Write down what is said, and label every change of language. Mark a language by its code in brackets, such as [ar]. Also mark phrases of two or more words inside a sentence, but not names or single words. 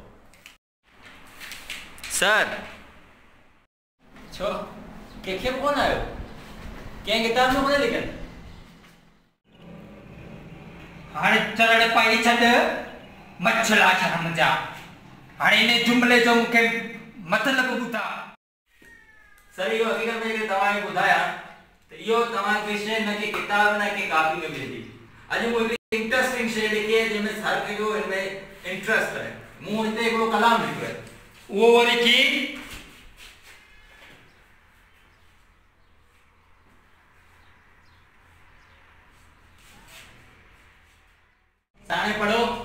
[sd] सर, छो कंहिंखे बि कोन आयो? कंहिं किताब में कोन लिखियल? हाणे चढ़ पाई छॾ मच्छला शर्म जा। हाणे इन जुमिले जो मूंखे मतिलबु ॿुधा। सर इहो हक़ीक़त में तव्हांखे ॿुधायां त इहो तव्हांखे शइ न की किताब न की कॉपी में मिलंदी। अॼु मूं हिकिड़ी इंट्रस्टिंग शइ लिखी आहे जंहिंमें हर कंहिंजो हिनमें इंट्रस्ट आहे। मूं हिते हिकिड़ो कलाम लिखियो आहे, उहो वरी की साणे पढ़ो।